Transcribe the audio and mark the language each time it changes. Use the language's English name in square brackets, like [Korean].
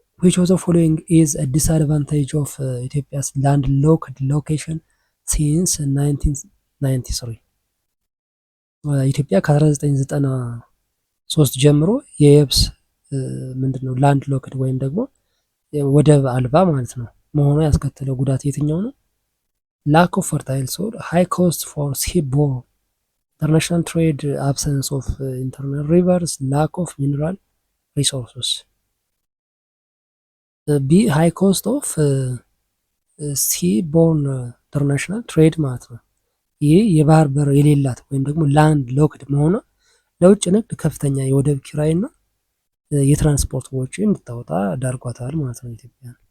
[English] Which of the following is a disadvantage of Ethiopia's landlocked location since 1993? [Amharic] ኢትዮጵያ ከ1993 ጀምሮ የየብስ ምንድነው ላንድ ሎክድ ወይም ደግሞ ወደብ አልባ ማለት ነው መሆኑ ያስከተለው ጉዳት የትኛው ነው? [English] lack of fertile soil, high cost for seaborne, international trade, absence of internal rivers, lack of mineral resources. [Amharic] B [English] high cost of seaborne international trade [Amharic] ማለት ነው። ይህ የባህር በር የሌላት ወይም ደግሞ ላንድ ሎክድ መሆኗ ለውጭ ንግድ ከፍተኛ የወደብ ኪራይና የትራንስፖርት ወጪ እንድታወጣ ዳርጓታል ማለት ነው ኢትዮጵያ።